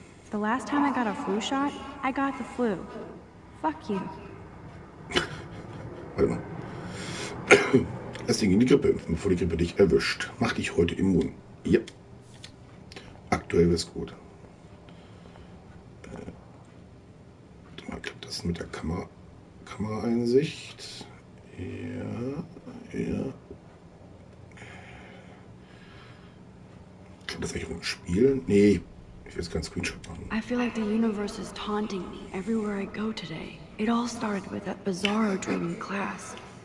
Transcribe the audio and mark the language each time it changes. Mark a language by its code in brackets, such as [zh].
[en] The last time I got a flu shot, I got the flu. Fuck you. [de] Warte mal. Lass dich in die Grippe impfen, bevor die Grippe dich erwischt. Mach dich heute immun. Ja. Aktuell wär's gut. Warte mal, klappt das mit der Kameraeinsicht? Ja. Kann das eigentlich um Spielen? Nee, ich will jetzt keinen Screenshot machen. [en] I feel like the universe is taunting me everywhere I go today. It all started with that bizarro dream in class.